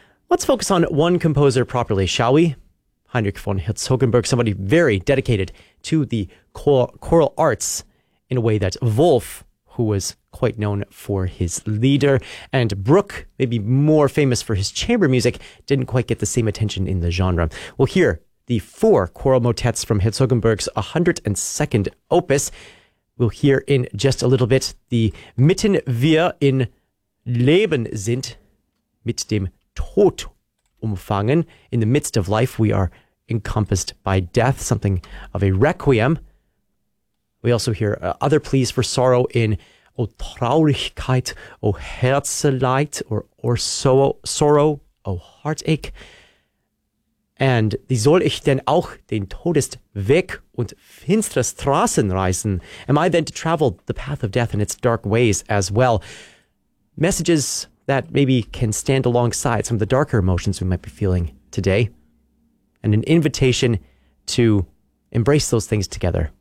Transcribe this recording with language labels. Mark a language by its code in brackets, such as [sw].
[en] Let's focus on one composer properly, shall we? Heinrich von Herzogenburg, somebody very dedicated to the choral arts in a way that Wolf, who was quite known for his Lieder, and Bruch, maybe more famous for his chamber music, didn't quite get the same attention in the genre. Well, here, the four choral motets from Herzogenburg's 102nd opus. We'll hear in just a little bit the [de] Mitten wir in Leben sind, mit dem Tod umfangen. [en] In the midst of life, we are encompassed by death, something of a requiem. We also hear other pleas for sorrow in [de] O Traurigkeit, O Herzeleid, [en] or sorrow, O heartache. And [de] wie soll ich denn auch den Todesweg und finstere Straßen reisen? [en] Am I then to travel the path of death and its dark ways as well? Messages that maybe can stand alongside some of the darker emotions we might be feeling today. And an invitation to embrace those things together.